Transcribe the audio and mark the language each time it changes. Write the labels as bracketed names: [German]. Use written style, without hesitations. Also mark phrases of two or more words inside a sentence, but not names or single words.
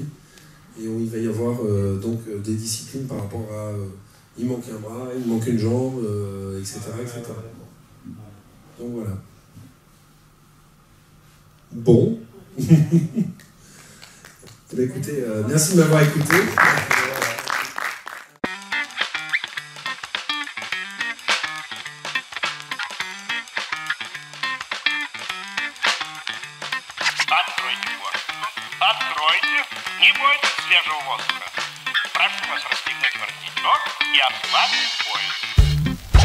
[French] Et où il va y avoir donc des disciplines par rapport à... il manque un bras, il manque une jambe, etc., etc. Donc voilà. Bon. Écoutez, merci de m'avoir écouté. [Russian] Откройте, не бойтесь свежего воздуха. Прошу вас расстегнуть воротничок и ослабить пояс.